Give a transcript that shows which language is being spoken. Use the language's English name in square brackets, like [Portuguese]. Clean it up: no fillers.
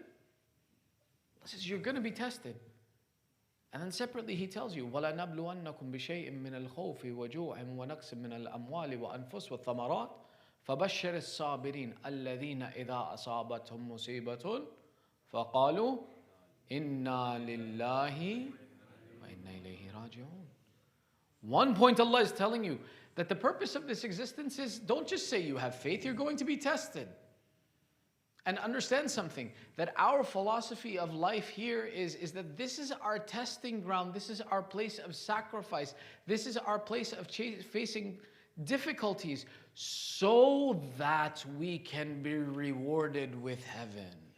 [English] Allah says you're going to be tested. And then separately He tells you, [Arabic] وَلَنَبْلُوَنَّكُمْ بِشَيْءٍ مِّنَ الْخَوْفِ وَجُوعٍ وَنَقْصٍ مِّنَ الْأَمْوَالِ وَأَنفُسِ وَالثَّمَرَاتِ فَبَشِّرِ الصَّابِرِينَ الَّذِينَ إِذَا أَصَابَتْهُمْ مُصِيبَةٌ فَقَالُوا إِنَّا لِلَّهِ وَإِنَّا إِلَيْهِ رَاجِعُونَ. [English] One point Allah is telling you, that the purpose of this existence is, don't just say you have faith, you're going to be tested. And understand something, that our philosophy of life here is that this is our testing ground, this is our place of sacrifice, this is our place of facing difficulties so that we can be rewarded with heaven.